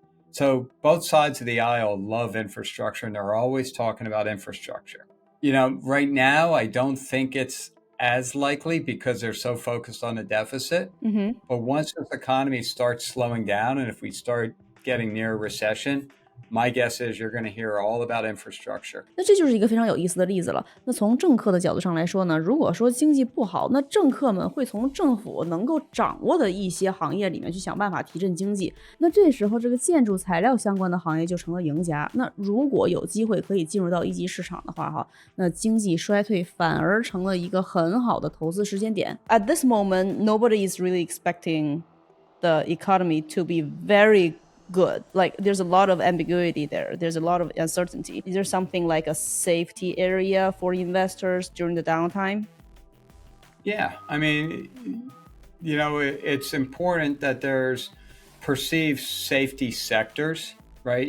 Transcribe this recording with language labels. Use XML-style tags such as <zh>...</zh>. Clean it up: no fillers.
<en>So both sides of the aisle love infrastructure, and they're always talking about infrastructure. Right now, I don't think it's as likely because they're so focused on the deficit. Mm-hmm. But once this economy starts slowing down, and if we start getting near a recession, my guess is you're going to hear all about infrastructure.</en> <zh>那这就是一个非常有意思的例子了。那从政客的角度上来说呢，如果说经济不好，那政客们会从政府能够掌握的一些行业里面去想办法提振经济。那这时候这个建筑材料相关的行业就成了赢家。那如果有机会可以进入到一级市场的话，那经济衰退反而成了一个很好的投资时间点。</zh> <en>At this moment, nobody is really expecting the economy to be very good. Like there's a lot of ambiguity there. There's a lot of uncertainty. Is there something like a safety area for investors during the downtime? Yeah, I mean, it's important that there's perceived safety sectors, right?</en>